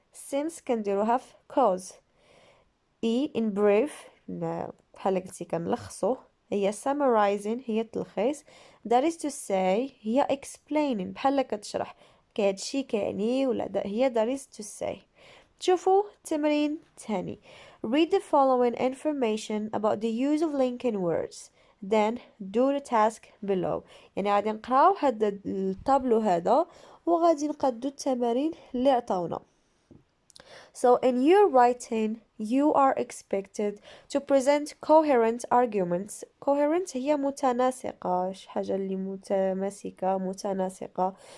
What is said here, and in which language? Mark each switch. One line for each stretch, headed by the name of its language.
Arabic: since كنديروها في cause.
English: in brief
Arabic: بحال قلتي كنلخصو هي summarizing هي تلخيص.
English: that is to say
Arabic: هي explaining بحال كتشرح كهادشي كيعني ولا هي
English: that is to say.
Arabic: شوفوا تمرين تاني.
English: read the following information about the use of linking words. then do the task below.
Arabic: يعني غادي نقراو هذا الطابلو هذا وغادي نقادو التمارين اللي عطاونا.
English: So in your writing you are expected to present coherent arguments.
Arabic: coherent هي متناسقة شي حاجة اللي متماسكة متناسقة.